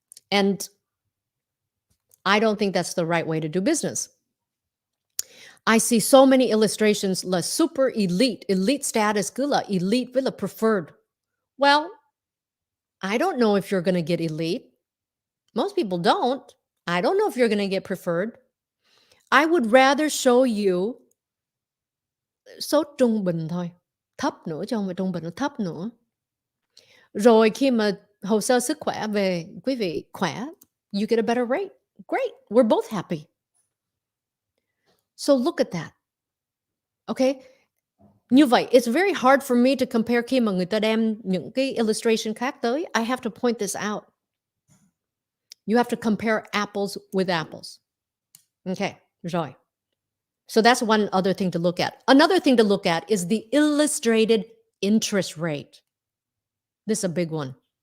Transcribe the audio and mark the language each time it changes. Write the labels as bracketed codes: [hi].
[en] And I don't think that's the right way to do business. I see so many illustrations, la super elite status, gula elite, villa preferred. Well, I don't know if you're going to get elite. Most people don't. I don't know if you're going to get preferred. I would rather show you [vi] số trung bình thôi, thấp nữa chứ không phải trung bình, nó thấp nữa. Rồi khi mà hồ sơ sức khỏe về, quý vị khỏe, [en] you get a better rate. Great, we're both happy. So look at that. Okay? [vi] Như vậy, [en] it's very hard for me to compare [vi] khi mà người ta đem những cái illustration khác tới. [en] I have to point this out. You have to compare apples with apples. Okay, rồi. So that's one other thing to look at. Another thing to look at is the illustrated interest rate. This is a big one.